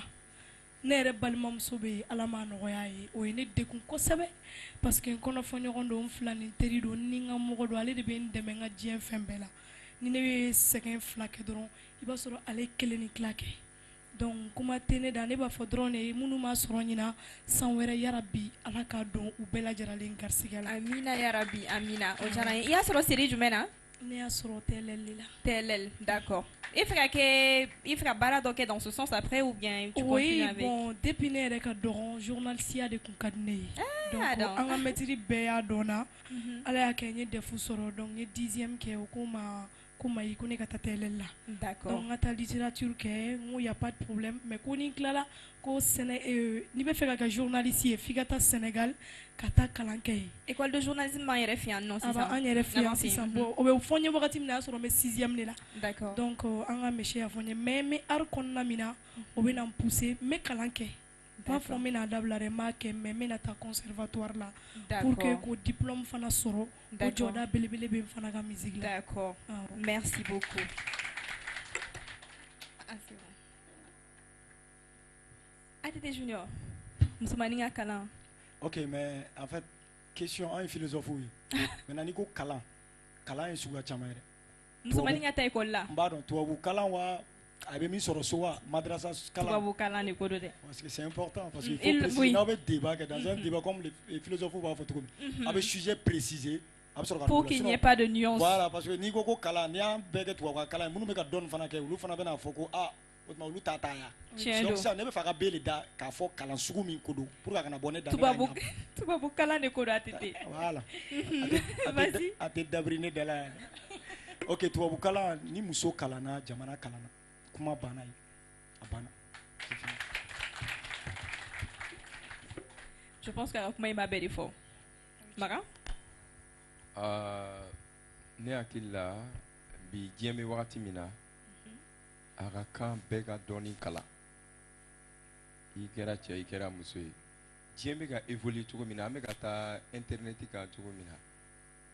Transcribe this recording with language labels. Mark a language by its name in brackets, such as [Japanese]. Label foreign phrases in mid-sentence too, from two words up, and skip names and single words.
[Bambara] Ne yɛrɛ balimamuso bɛ yen Ala m'a nɔgɔya ye o ye ne degun kosɛbɛ [French] parce que [Bambara] n kɔnɔfɔɲɔgɔn don n fila ni teri don ni n ka mɔgɔ don ale de bɛ n dɛmɛ n ka diɲɛ fɛn bɛɛ la ni ne bɛ sɛgɛn fila kɛ dɔrɔn i b'a sɔrɔ ale kelen ni tila kɛ donc kuma tɛ ne da ne b'a fɔ dɔrɔn de minnu ma sɔrɔ ɲina san wɛrɛ yarabi Ala k'a dɔn u bɛɛ lajɛlen garisigɛ la. Amina yarabi amina o diyara n ye. I y'a sɔrɔ série jumɛn na? Ne y'a sɔrɔ TLL de la. TLL, [French] d'accord. Il faut [Bambara] ka baara dɔ kɛ [French] dans ce sens après ou bien tu continues avec? Oui, bon, [Bambara] depuis ne yɛrɛ ka dɔgɔn journaliste de kun ka di ne ye. Donc an ka maître bɛɛ y'a dɔn na. Ala y'a kɛ n ye DEF sɔrɔ donc n ye 10e kɛ o ko Mayi ko ne ka taa TLL la. [French] D'accord. [Bambara] Donc n ka taa littérature kɛ n ko [French] y a pas de problème [Bambara] mais ko ni n tilala ko n'i bɛ fɛ ka kɛ journaliste ye f'i ka taa Sénégal ka taa kalan kɛ yen. [French] École de journalisme [Bambara] b'an yɛrɛ fɛ yan nɔ sisan. An yɛrɛ fɛ yan sisan bon o bɛ fɔ n ye wagati min na a y'a sɔrɔ n bɛ 6e de la. [French] D'accord. [Bambara] Donc an ka monsieur y'a fɔ n ye mais n bɛ art kɔnɔna min na o bɛ na n pousser n bɛ kalan kɛ. N b'a fɔ n bɛna dabila dɛ n b'a kɛ mais n bɛna taa conservatoire la [French] pour que [Bambara] ko diplôme fana sɔrɔ o jɔda belebele bɛ n fana ka musique la. [French] D'accord. Merci beaucoup. [Bambara] ATT Junior, musomanin ka kalan. [French] Ok, mais en fait, question [Bambara] an ye philosophe ye. Maintenant n'i ko kalan ye suguya caman ye dɛ. Musomanin ka taa école la. N b'a dɔn tubabu kalan wa a bɛ min sɔrɔ so wa madrasa kalan. Tubabu kalan de ko don dɛ. [French] Parce que c'est important parce qu'il faut préciser [Bambara] n'aw bɛ débat kɛ [French] dans un débat comme les philosophes [Bambara] b'a fɔ cogo min. A bɛ sujet préciser. [French] Pour qu'il n'y ait pas de nuance. Voilà, parce que [Bambara] n'i ko kalan n'i y'an bɛɛ kɛ tubabu kalan ye minnu bɛ ka dɔnni fana kɛ olu fana bɛna fɔ ko o tuma olu ta ya. Donc sisan ne bɛ fɛ ka bele da k'a fɔ kalan sugu min ko don [French] pour que [Bambara] a kana bɔ ne da. Tubabu kalan de ko don ATT. Voilà. A tɛ dabiri ne da la yan. Ok, tubabu kalan ni muso kalanna jamana kalanna kuma banna ye a banna. [French] Je pense que [Bambara] kuma in b'a bɛɛ de fɔ. Mara? Ne hakili la bi diɲɛ bɛ wagati min na a ka kan bɛɛ ka dɔɔnin kalan i kɛra cɛ i kɛra muso ye diɲɛ bɛ ka évoluer cogo min na an bɛ ka taa internet kan cogo min na